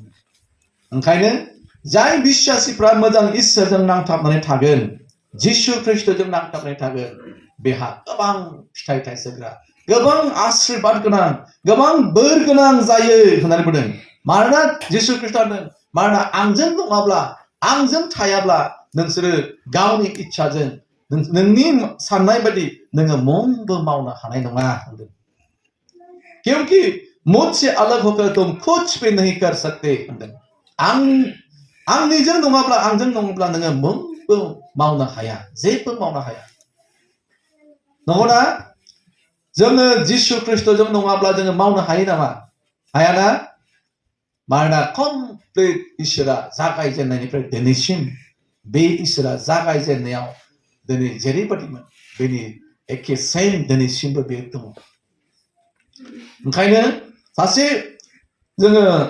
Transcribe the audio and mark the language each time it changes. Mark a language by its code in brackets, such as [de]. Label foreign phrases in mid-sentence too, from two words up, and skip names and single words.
[brx] ओंखायनो जाय बिश्वासिफ्रा मोजां इसोरजों नांथाबनानै थागोन जिसु ख्रिस्टजों नांथाबनानै थागोन बेहा गोबां फिथाइ थाइसोग्रा गोबां आशीर्बाद गोनां गोबां बोर गोनां जायो होननानै बुंदों मानोना जिसु ख्रिस्टआनो मानोना आंजों नङाब्ला आंजों थायाब्ला नोंसोरो गावनि इच्छाजों नोंनि साननाय बायदि नोङो मोनबो मावनो हानाय नङा होनदों [hi] क्योंकि मुझसे अलग होकर तुम कुछ भी नहीं कर [brx] सकते होनदों आंनिजों नङाब्ला आंजों नङाब्ला नोङो मोनबो मावनो हाया जेबो मावनो हाया नंगौना जोङो जिसु ख्रिस्टजों नङाब्ला जोङो मावनो हायो नामा हायाना मानोना कमप्लिट इसोरा जागायजेननायनिफ्राय दिनैसिम बे इसोरा जागायजेननायाव दिनै जेरैबायदिमोन बेनि एखे सेम दिनैसिमबो बे दङ ओंखायनो जोङो